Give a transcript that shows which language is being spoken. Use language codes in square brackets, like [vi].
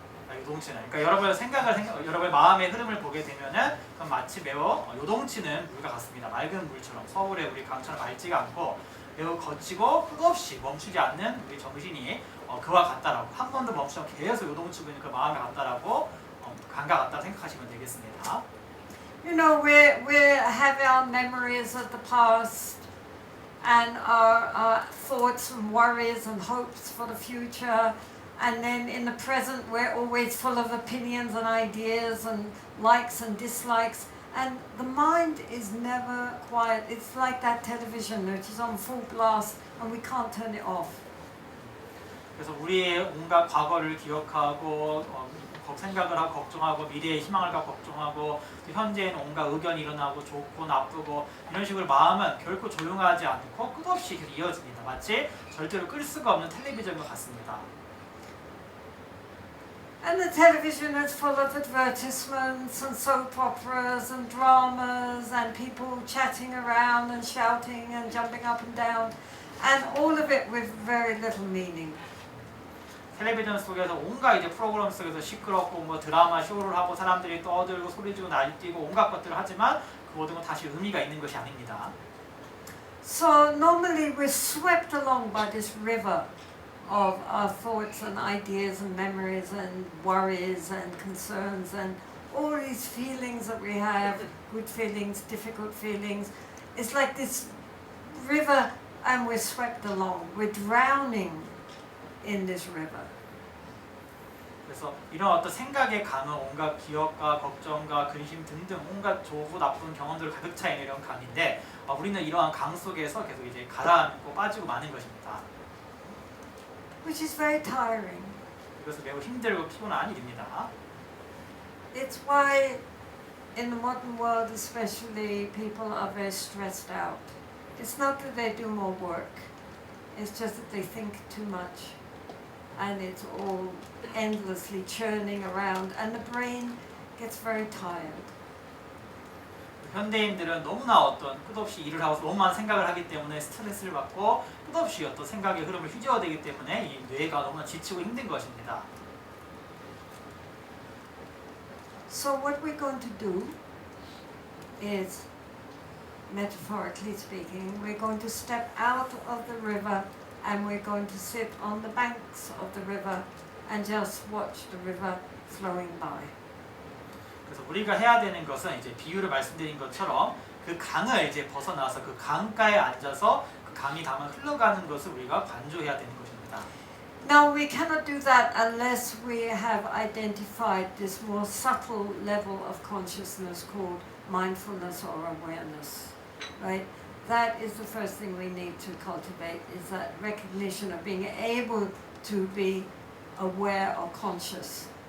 [ko] 요동치는, 그러니까 여러분의 마음의 흐름을 보게 되면은 그건 마치 매우 요동치는 물과 같습니다. 맑은 물처럼 서울의 우리 강처럼 맑지가 않고 매우 거치고 끝없이 멈추지 않는 우리 정신이 그와 같다라고 한 번도 멈추지 않고 계속 요동치고 있는 그 마음에 같다라고 감과 같다고 생각하시면 되겠습니다. [en] You know, we have our memories of the past and our thoughts and worries and hopes for the future. And then in the present, we're always full of opinions and ideas and likes and dislikes. And the mind is never quiet. It's like that television which is on full blast and we can't turn it off. [ko] 그래서 우리의 온갖 과거를 기억하고 생각을 하고 걱정하고 미래의 희망을 갖고 걱정하고 현재에는 온갖 의견이 일어나고 좋고 나쁘고 이런 식으로 마음은 결코 조용하지 않고 끝없이 계속 이어집니다. 마치 절대로 끌 수가 없는 텔레비전과 같습니다. [en] And the television is full of advertisements and soap operas and dramas and people chatting around and shouting and jumping up and down, and all of it with very little meaning. [ko] 텔레비전 속에서 온갖 이제 프로그램 속에서 시끄럽고 뭐 드라마 쇼를 하고 사람들이 떠들고 소리지고 날뛰고 온갖 것들을 하지만 그 모든 건 다시 의미가 있는 것이 아닙니다. [en] So normally we're swept along by this river of our thoughts and ideas and memories and worries and concerns and all these feelings that we have, good feelings, difficult feelings. It's like this river and we're swept along. We're drowning in this river. [ko] 그래서 이런 어떤 생각의 강은 온갖 기억과 걱정과 근심 등등 온갖 좋고 나쁜 경험들을 가득 차 있는 이런 강인데 우리는 이러한 강 속에서 계속 이제 가라앉고 빠지고 마는 것입니다. [en] Which is very tiring. [ko] 이것은 매우 힘들고 피곤한 일입니다. [en] It's why in the modern world especially people are very stressed out. It's not that they do more work. It's just that they think too much. And it's all endlessly churning around and the brain gets very tired. [ko] 현대인들은 너무나 어떤 끝없이 일을 하고 너무 많은 생각을 하기 때문에 스트레스를 받고 끝없이 어떤 생각의 흐름을 휘저어대기 때문에 이 뇌가 너무나 지치고 힘든 것입니다. [en] So what we're going to do is, metaphorically speaking, we're going to step out of the river and we're going to sit on the banks of the river and just watch the river flowing by. [ko] 그래서 우리가 해야 되는 것은 이제 비유를 말씀드린 것처럼 그 강을 이제 벗어나서 그 강가에 앉아서 그 강이 다만 흘러가는 것을 우리가 관조해야 되는 것입니다. [en] Now we cannot do that unless we have identified this more subtle level of consciousness called mindfulness or awareness, right? That is the first thing we need to cultivate, is that recognition of being able to be aware or conscious.